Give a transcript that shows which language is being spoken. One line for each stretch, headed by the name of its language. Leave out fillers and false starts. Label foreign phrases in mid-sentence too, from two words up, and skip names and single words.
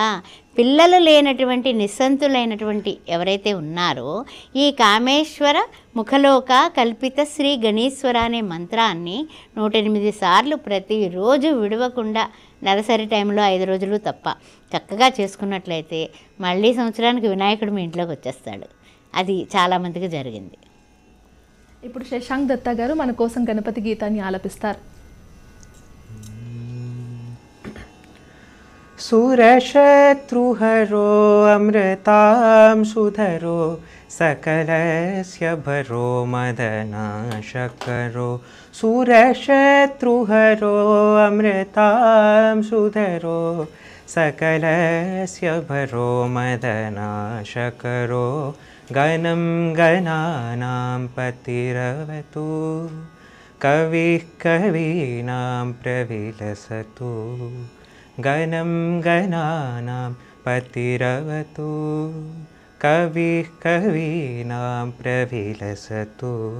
Telugu: పిల్లలు లేనటువంటి నిస్సంతులైనటువంటి ఎవరైతే ఉన్నారో ఈ కామేశ్వర ముఖలోక కల్పిత శ్రీ గణేశ్వర అనే మంత్రాన్ని 108 సార్లు ప్రతిరోజు విడవకుండా నెలసరి టైంలో 5 రోజులు తప్ప చక్కగా చేసుకున్నట్లయితే మళ్ళీ సంవత్సరానికి వినాయకుడు మీ ఇంట్లోకి వచ్చేస్తాడు. అది చాలామందికి జరిగింది. ఇప్పుడు శశాంక్ దత్తా గారు మన కోసం గణపతి గీతాన్ని ఆలపిస్తారు.
Sanskrit: सुरशत्रुहरो अमृतां सुधरो सकलस्य भरो मदनाशकरो सुरशत्रुहरो अमृतां सुधरो सकलस्य भरो मदनाशकरो गणं गणानां पतिरवतु कविः कवीनां प्रविलसतु गणं गणानां पतिरवतु कविः कवीनां प्रविलसतु